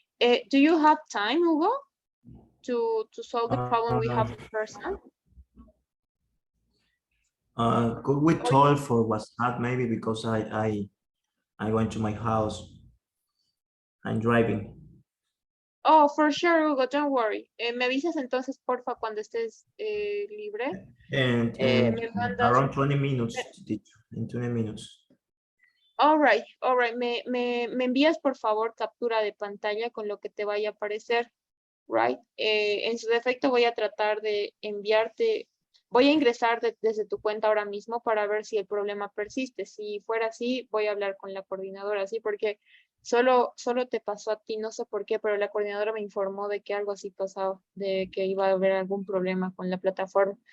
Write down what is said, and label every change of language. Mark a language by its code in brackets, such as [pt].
[en] Do you have time, Hugo, to solve the problem we have in person? Could we talk for WhatsApp maybe because I went to my house. I'm driving. Oh, for sure, Hugo, don't worry. [es] Me avisas entonces, porfa, cuando estés libre. [en] And [es] Me mandas. [en] around 20 minutes, teacher, in 20 minutes. All right. [es] Me envías, por favor, captura de pantalla con lo que te vaya a aparecer, [en] right? [es] En su defecto voy a tratar de enviarte, voy a ingresar desde tu cuenta ahora mismo para ver si el problema persiste. Si fuera así, voy a hablar con la coordinadora, ¿sí? Porque solo te pasó a ti, no sé por qué, pero la coordinadora me informó de que algo así pasaba, de que iba a haber algún problema con la plataforma.